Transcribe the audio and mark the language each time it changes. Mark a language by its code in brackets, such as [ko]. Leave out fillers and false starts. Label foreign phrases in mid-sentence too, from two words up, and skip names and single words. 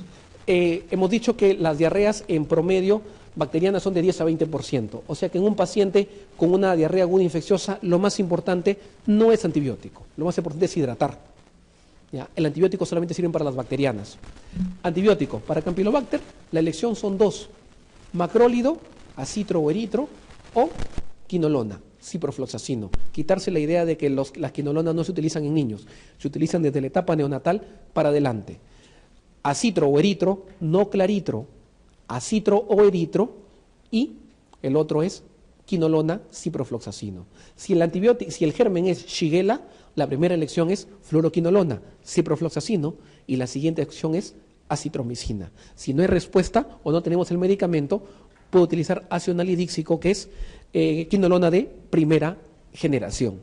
[es] Hemos dicho que las diarreas en promedio bacterianas son de 10 a 20%. O sea que en un paciente con una diarrea aguda infecciosa, lo más importante no es antibiótico. Lo más importante es hidratar. ¿Ya? El antibiótico solamente sirve para las bacterianas. Antibiótico para Campylobacter, la elección son 2. Macrólido, acitro o eritro, o quinolona, ciprofloxacino. Quitarse la idea de que las quinolonas no se utilizan en niños, se utilizan desde la etapa neonatal para adelante. Acitro o eritro, no claritro, acitro o eritro, y el otro es quinolona, ciprofloxacino. Si el germen es Shigella, la primera elección es fluoroquinolona, ciprofloxacino, y la siguiente elección es acitromicina. Si no hay respuesta o no tenemos el medicamento, puedo utilizar ácido nalidíxico, que es quinolona de primera generación.